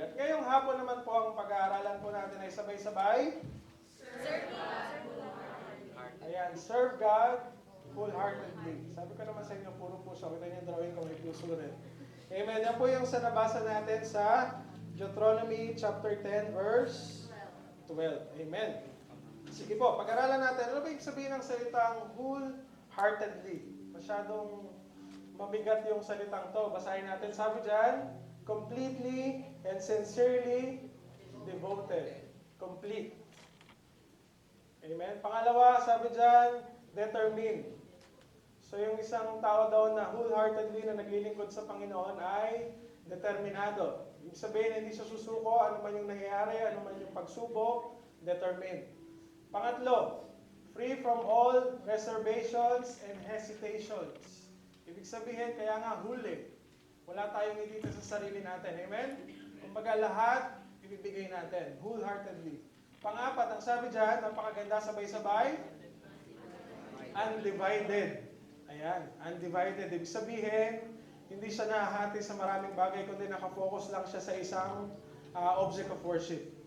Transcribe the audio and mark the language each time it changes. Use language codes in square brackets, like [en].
[tl] At ngayong hapon naman po ang pag-aaralan po natin ay sabay-sabay. [en] Ayan, serve God wholeheartedly. [tl] Sabi ko naman sa inyo, puro puso. Kita niyo yung drawing ko, may puso rin. Amen. Yan po yung sa nabasa natin sa Deuteronomy chapter 10, verse 12. Amen. Sige po, pag-aralan natin. Ano ba yung sabihin ng salitang wholeheartedly? Masyadong mabigat yung salitang to. Basahin natin. Sabi dyan, [en] completely and sincerely devoted. [tl] Complete. Amen. Pangalawa, sabi dyan, determined. So yung isang tao daw na wholeheartedly na naglilingkod sa Panginoon ay determinado. Ibig sabihin, hindi siya susuko, ano man yung nangyayari, ano man yung pagsubok, determined. Pangatlo, [en] free from all reservations and hesitations. [tl] Ibig sabihin, kaya nga huli. Wala tayong dito sa sarili natin. Amen? Kumbaga lahat, ibibigay natin, wholeheartedly. Pang-apat, ang sabi dyan, napakaganda, sabay-sabay, undivided. Ayan, undivided. Ibig sabihin, hindi siya nahahati sa maraming bagay, kundi nakafocus lang siya sa isang [en] object of worship.